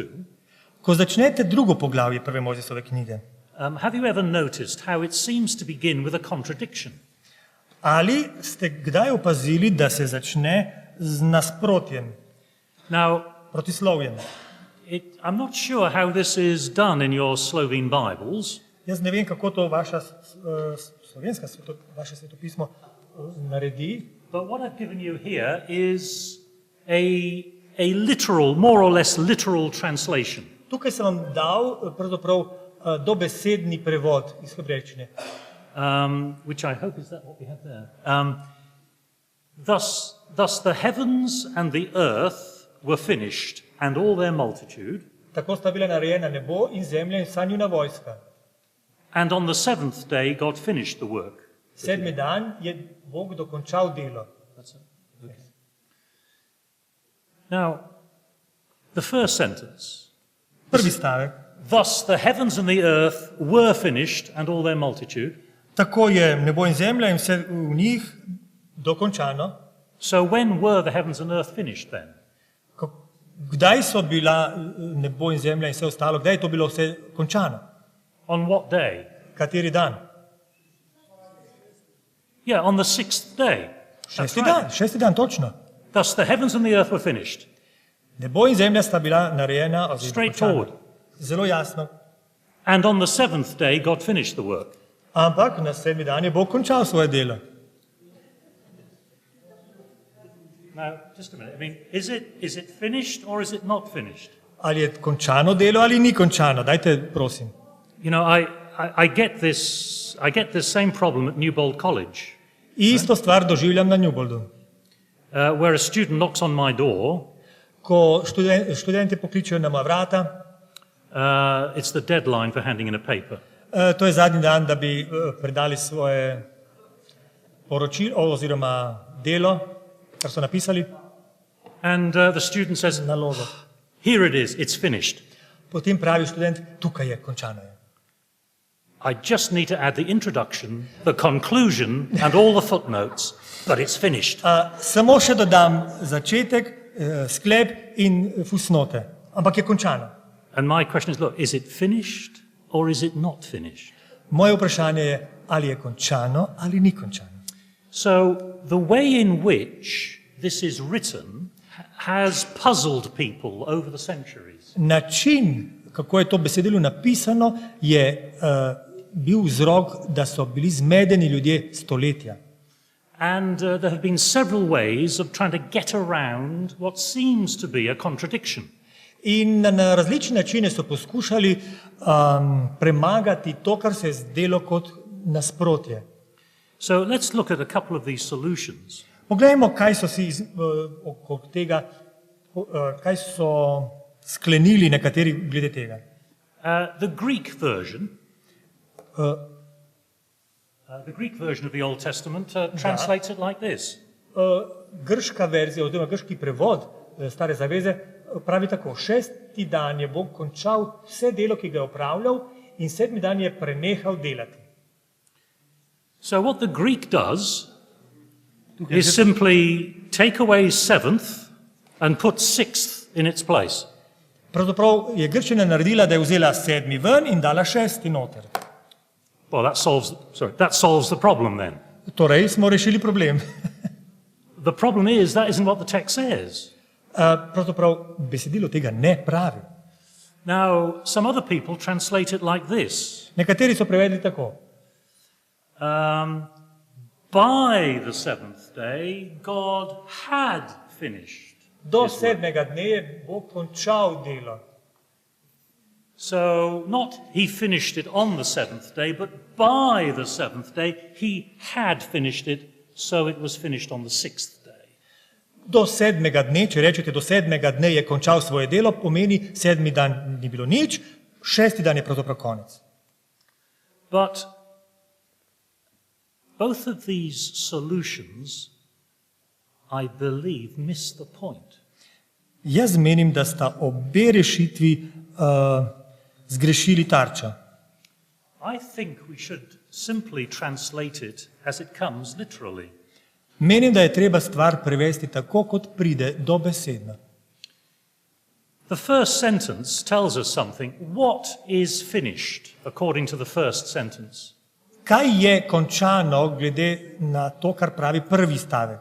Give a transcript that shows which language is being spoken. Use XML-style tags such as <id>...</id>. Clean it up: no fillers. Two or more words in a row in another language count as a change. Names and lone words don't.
<sl>Ko začnete drugo poglavje prve Mojzesove knjige,</sl> <en>have you ever noticed how it seems to begin with a contradiction?</en> <sl>ali ste kdaj opazili, da se začne z nasprotjem,</sl> <en>Now,</en> <sl>protislovjem?</sl> <en>I'm not sure how this is done in your Slovene Bibles,</en> <sl>Jaz ne vem, kako to vaše svetopismo naredi,</sl> <en>but what I've given you here is a literal, more or less literal translation.</en> <sl>Tukaj sem vam dal pravzaprav dobesedni prevod iz hebrejščine.</sl> <en>Which I hope is that what we have there. Thus the heavens and the earth were finished, and all their multitude.</en> <sl>Tako sta bila narejena nebo in zemlja in vsa njuna vojska.</sl> <en>And on the seventh day, God finished the work.</en> <sl>7. dan je Bog dokončal delo.</sl> <en>That's it. Okay. Now, the first sentence.</en> <sl>Prvi stavek.</sl> <en>Thus the heavens and the earth were finished, and all their multitude.</en> <sl>Tako je nebo in zemlja in vse v njih dokončano.</sl> <en>So when were the heavens and earth finished then?</en> <sl>Kdaj so bila nebo in zemlja in vse ostalo, kdaj je to bilo vse končano?</sl> <en>On what day?</en> <sl>Kateri dan?</sl> <en>Yeah, on the sixth day. That's</en> <sl>6.</sl> <en>right.</en> <sl>dan, 6. dan, točno.</sl> <en>Thus the heavens and the earth were finished.</en> <sl>Nebo in zemlja sta bila narejena oziroma</sl> <en>Straightforward.</en> <sl>dokončana. Zelo jasno.</sl> <en>And on the seventh day, God finished the work.</en> <sl>Ampak na 7. dan je Bog končal svoje delo.</sl> <en>Now, just a minute. I mean, is it finished or is it not finished?</en> <sl>Ali je končano delo ali ni končano? Dajte, prosim.</sl> <en>You know, I get this same problem at Newbold College,</en> <sl>Isto stvar doživljam na Newboldu.</sl> <en>where a student knocks on my door.</en> <sl>Ko študenti pokličejo na moja vrata,</sl> <en>It's the deadline for handing in a paper.</en> <sl>to je zadnji dan, da bi predali svoje poročilo oziroma delo, kar so napisali,</sl> <en>And the student says,</en> <sl>nalogo.</sl> <en>here it is, it's finished.</en> <sl>Potem pravi študent, tukaj je, končano je.</sl> <en>I just need to add the introduction, the conclusion and all the footnotes, but it's finished.</en> <sl>Samo še dodam začetek, sklep in fusnote, ampak je končano.</sl> <en>And my question is, look, is it finished or is it not finished?</en> <sl>Moje vprašanje je, ali je končano ali ni končano.</sl> <en>So the way in which this is written has puzzled people over the centuries.</en> <sl>Način, kako je to besedilo napisano, je bil vzrok, da so bili zmedeni ljudje stoletja.</sl> <en>And there have been several ways of trying to get around what seems to be a contradiction.</en> <sl>In na različne načine so poskušali premagati to, kar se je zdelo kot nasprotje.</sl> <en>So let's look at a couple of these solutions.</en> <sl>Poglejmo, kaj so si okrog tega, kaj so sklenili nekateri glede tega.</sl> <en>The Greek version of the Old Testament translates it like this.</en> <sl>Grška verzija oziroma grški prevod Stare zaveze pravi tako: 6. dan je Bog končal vse delo, ki ga je opravljal, in 7. dan je prenehal delati.</sl> <en>So what the Greek does is simply take away seventh and put sixth in its place.</en> <sl>Pravzaprav je Grčina naredila, da je vzela 7. ven in dala 6. noter.</sl> <en>Well, that solves the problem then.</en> <sl>Torej smo rešili problem.</sl> <en>The problem is that isn't what the text says.</en> <sl>Pravzaprav besedilo tega ne pravi.</sl> <en>Now, some other people translate it like this.</en> <sl>Nekateri so prevedli tako.</sl> <en>By the seventh day, God had finished.</en> <sl>Do 7. dne je Bog končal delo.</sl> <en>So, not he finished it on the seventh day, but by the seventh day, he had finished it, so it was finished on the sixth day.</en> <sl>Do 7. dne, če rečete, do 7. dne je končal svoje delo, pomeni 7. dan ni bilo nič, 6. dan je pravzaprav konec.</sl> <en>But both of these solutions, I believe, miss the point.</en> <sl>Jaz menim, da sta obe rešitvi zgrešili tarča.</sl> <en>I think we should simply translate it as it comes literally.</en> <sl>Menim, da je treba stvar prevesti tako, kot pride dobesedno.</sl> <en>The first sentence tells us something. What is finished, according to the first sentence?</en> <sl>Kaj je končano glede na to, kar pravi prvi stavek?</sl>